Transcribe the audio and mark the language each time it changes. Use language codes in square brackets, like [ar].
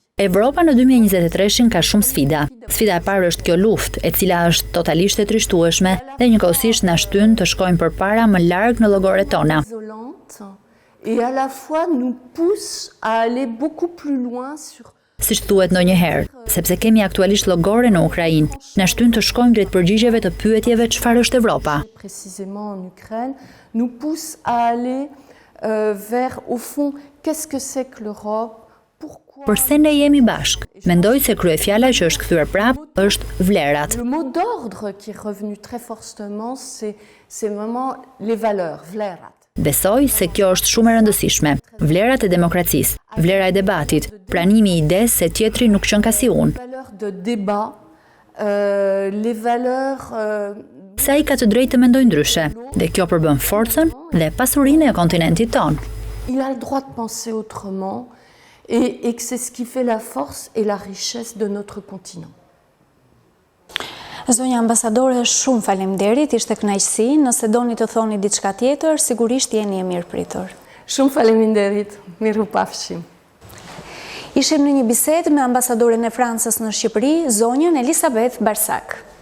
[sq] Evropa në 2023 ka shumë sfida. Sfida e parë është kjo luftë, e cila është totalisht e trishtueshme dhe njëkohësisht na shtyn të shkojmë përpara më larg në llogaret tona. [fr] Et à la fois nous pousse à aller beaucoup plus loin sur [sq] Siç thuhet ndonjëherë, sepse kemi aktualisht llogore në Ukrainë, na shtyn të shkojmë drejt përgjigjeve të pyetjeve çfarë është Evropa. [fr] Précisément en Ukraine, nous pousse à aller vers au fond qu'est-ce que c'est que l'Europe? [sq] Përse ne jemi bashk? Mendoj se kryefjala që është kthyer prap është vlerat. [fr] Le mot d'ordre qui est revenu très fortement, c'est vraiment les valeurs, [sq] vlerat. Besoj se kjo është shumë e rëndësishme. Vlerat e demokracisë, vlera e debatit, pranimi i idesë se tjetri nuk qen ka si unë. [fr] Valeur de débat les valeurs [sq] Se ai ka të drejtë të mendojë ndryshe, dhe kjo përbën forcën dhe pasurinë e kontinentit tonë. [fr] il a le droit de penser autrement et que c'est ce qui fait la force et la richesse de notre continent. [sq] Zonja ambasadore, shumë faleminderit, ishte kënaqësi. Nëse doni të thoni diçka tjetër, sigurisht jeni e mirëpritur. Shumë faleminderit, mirupafshim. Ishim në një bisedë me ambasadoren e Francës në Shqipëri, zonjën Elisabeth Barsak.